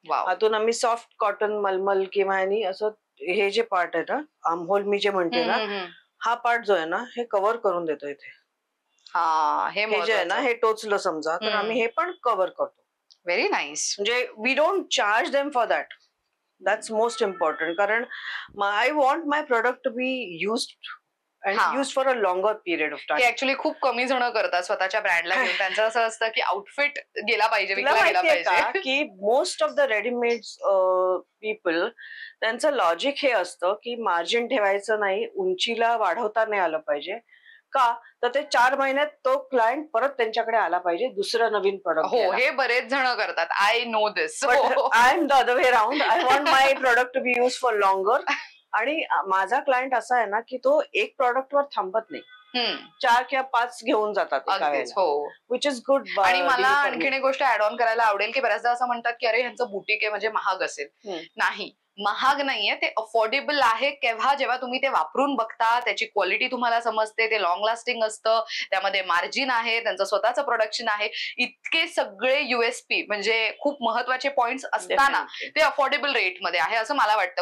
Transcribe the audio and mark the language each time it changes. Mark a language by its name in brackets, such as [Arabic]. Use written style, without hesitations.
[Marathi] आतून आम्ही soft cotton, मलमल किंवा असं हे जे पार्ट आहे ना, आर्महोल मी जे म्हणते ना, हा पार्ट जो आहे ना, हे कव्हर करून देतो इथे. हे जे आहे ना, हे टोचलं समजा तर आम्ही हे पण कव्हर करतो. [English] Very nice. म्हणजे we don't charge them for that. That's most important. कारण I want my product to be used and use for a longer period of time. [Marathi] हे ऍक्च्युअली खूप कमी जण करतात स्वतःच्या ब्रँडला घेऊन. त्यांचं असं असतं की आउटफिट गेला पाहिजे, विकला गेला पाहिजे. की [English] most of the readymade people [Marathi] त्यांचं लॉजिक हे असतं की मार्जिन ठेवायचं नाही, उंचीला वाढवता नाही आलं पाहिजे. का तर ते 4 महिन्यात तो क्लायंट परत त्यांच्याकडे आला पाहिजे दुसरं नवीन प्रोडक्ट. हो, हे बरेच जण करतात. [English] I know this. I am the other way round. I want my product to be use for longer. [Marathi] आणि माझा क्लायंट असा आहे ना की तो एक प्रोडक्ट वर थांबत नाही, 4 किंवा 5 घेऊन जातात एका वेळेला. [English] Which is good. [Marathi] आणि मला आणखीन एक गोष्ट ऍड ऑन करायला आवडेल की बऱ्याचदा असं म्हणतात की अरे ह्यांचं बुटीक आहे म्हणजे महाग असेल. नाही, महाग नाहीये, ते अफोर्डेबल आहे. केव्हा जेव्हा तुम्ही ते वापरून बघता, त्याची क्वालिटी तुम्हाला समजते, ते लॉंग लास्टिंग असतं, त्यामध्ये मार्जिन आहे, त्यांचं स्वतःचं प्रोडक्शन आहे, इतके सगळे युएसपी म्हणजे खूप महत्वाचे पॉइंट्स असताना ते अफोर्डेबल रेटमध्ये आहे असं मला वाटतं.